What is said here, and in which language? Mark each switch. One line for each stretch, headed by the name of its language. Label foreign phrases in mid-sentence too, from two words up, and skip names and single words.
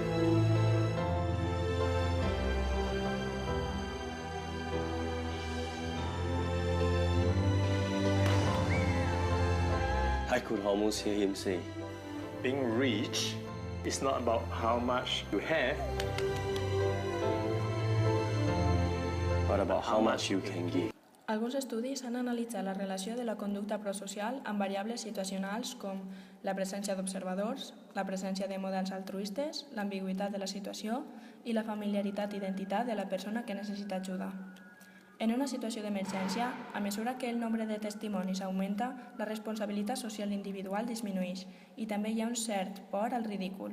English: I could almost hear him say, Being rich is not about how much you have, but about how much you can give.
Catalan: Alguns estudis han analitzat la relació de la conducta prosocial amb variables situacionals com la presència d'observadors, la presència de models altruistes, l'ambigüitat de la situació i la familiaritat i identitat de la persona que necessita ajuda. En una situació d'emergència, a mesura que el nombre de testimonis augmenta, la responsabilitat social individual disminueix i també hi ha un cert por al ridícul.